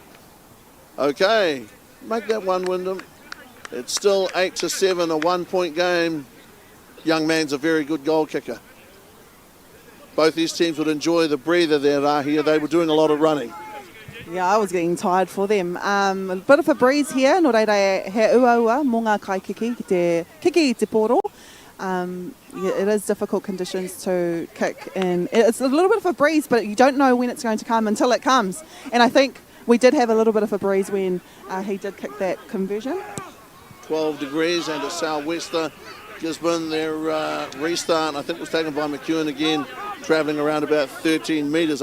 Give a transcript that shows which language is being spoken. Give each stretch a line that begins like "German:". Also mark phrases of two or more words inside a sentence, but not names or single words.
English: Okay, make that one, Wyndham. It's still 8-7, a 1 point game. Young man's a very good goal kicker. Both these teams would enjoy the breather there, here. They were doing a lot of running. Yeah, I was getting tired for them. A bit of a breeze here.
Māori: No reira he ua mō ngā kai kiki i te poro.
English: It is difficult conditions to kick, and it's a little bit of a breeze, but you don't know when it's going to come until it comes. And I think we did have a little bit of a breeze when he did kick that conversion. 12 degrees and a southwester. Gisborne, their restart, I think, was taken by McEwen again, travelling around about 13 metres.